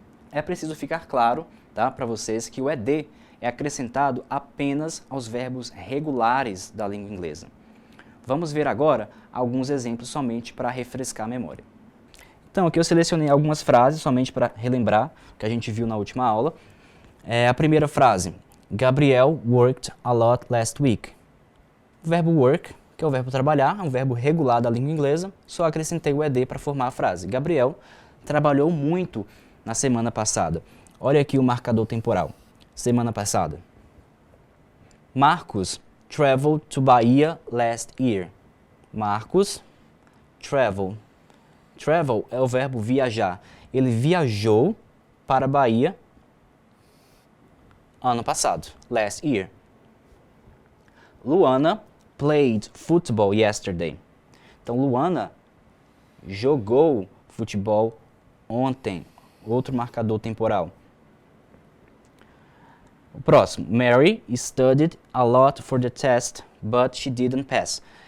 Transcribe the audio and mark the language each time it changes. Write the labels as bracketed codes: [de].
[pt] É preciso ficar claro para vocês que o ed é acrescentado apenas aos verbos regulares da língua inglesa. Vamos ver agora alguns exemplos somente para refrescar a memória. Então, aqui eu selecionei algumas frases somente para relembrar o que a gente viu na última aula. A primeira frase, [en] Gabriel worked a lot last week. [pt] O verbo work, que é o verbo trabalhar, é um verbo regular da língua inglesa, só acrescentei o ed para formar a frase. Gabriel trabalhou muito na semana passada. Olha aqui o marcador temporal. Semana passada. [en] Marcos traveled to Bahia last year. [pt] Marcos, travel. Travel é o verbo viajar. Ele viajou para a Bahia ano passado, [en] last year. Luana played football yesterday. [pt] Então, Luana jogou futebol ontem. Outro marcador temporal. O próximo, [en] Mary studied a lot for the test, but she didn't pass.